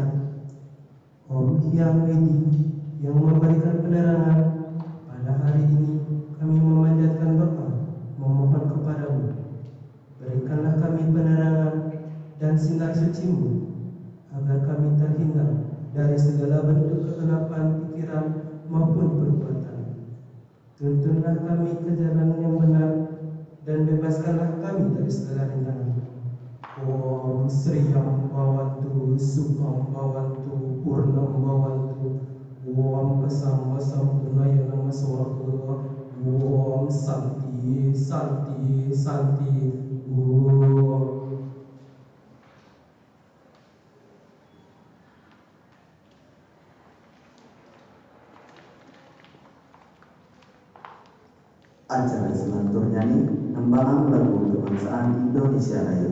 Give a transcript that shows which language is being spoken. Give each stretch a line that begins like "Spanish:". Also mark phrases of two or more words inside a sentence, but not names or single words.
Indonesian: Om Yang Widi yang memberikan penerangan pada hari ini, kami memanjatkan doa memohon kepadamu, berikanlah kami penerangan dan sinar suci-Mu agar kami terhindar dari segala bentuk kegelapan pikiran maupun perbuatan. Tuntunlah kami ke jalan yang benar dan bebaskanlah kami dari segala rintangan.
Sanskrit: Om Sri Ambawantu Sukham Bawantu Purnam Bawantu Om Kesama Sampurnaya Nama Swarga. Om Santi Santi Santi. Om.
Indonesian: Acara selantur nyanyi nembangan lagu kebangsaan Indonesia Raya.